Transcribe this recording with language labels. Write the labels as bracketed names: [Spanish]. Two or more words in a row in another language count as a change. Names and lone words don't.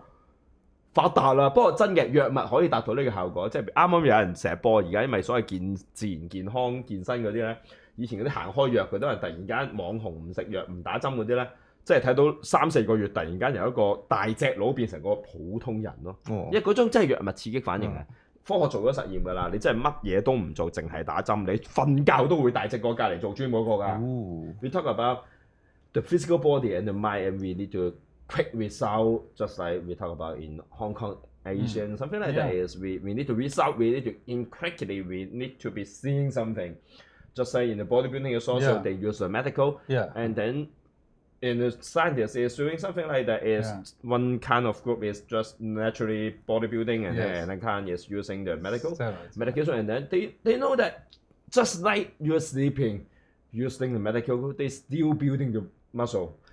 [Cantonese] 發達啦，不過真嘅藥物可以達到呢個效果，即係啱啱有人成日播而家因為所謂自然健康健身嗰啲咧，以前嗰啲行開藥嗰啲人突然間網紅唔食藥唔打針嗰啲咧，即係睇到3-4個月突然間由一個大隻佬變成個普通人咯，因為嗰種真係藥物刺激反應嘅。科學做咗實驗㗎啦，你真係乜嘢都唔做，淨係打針，你瞓覺都會大隻過隔離做 gym 嗰個㗎。 [English] We talk about the physical body and the mind, and we need to quick result, just like we talk about in Hong Kong, Asian, something like that is we need to result, we need to quickly, we need to be seeing something. Just like in the bodybuilding also, they use the medical, and then in the scientists is doing something like that is one kind of group is just naturally bodybuilding and then another kind is using the medication, and then they know that just like you're sleeping, using the medical, they still building the muscle.